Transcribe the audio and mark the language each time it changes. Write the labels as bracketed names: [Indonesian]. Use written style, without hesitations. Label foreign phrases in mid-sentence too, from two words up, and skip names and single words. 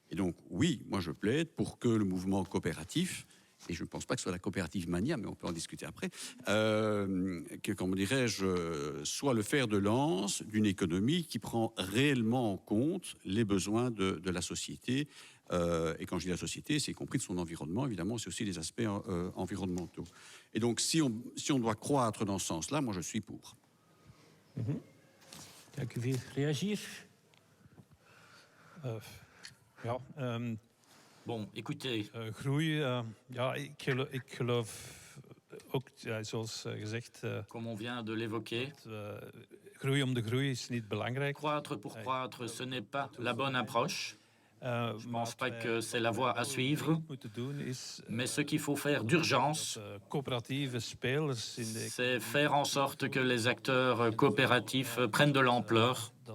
[French] Et donc, oui, moi je plaide pour que le mouvement coopératif et je ne pense pas que ce soit la coopérative mania, mais on peut en discuter après, que, comment dirais-je, soit le fer de lance d'une économie qui prend réellement en compte les besoins de la société. Et quand je dis la société, c'est y compris de son environnement, évidemment, c'est aussi les aspects environnementaux. Et donc, si on doit croître dans ce sens-là, moi, je suis pour. [Dutch] Dank u weer. Reagir? Ja, [French] Bon, écoutez, [Dutch] groei, ja, ik geloof ook, ja, zoals gezegd, [French] comme on vient de l'évoquer, [Dutch] groei om de groei is niet belangrijk. [French] croître pour croître, ce n'est pas la bonne approche. Je ne pense pas que c'est la voie à suivre. Mais ce qu'il faut faire d'urgence, c'est faire en sorte que les acteurs coopératifs prennent de l'ampleur.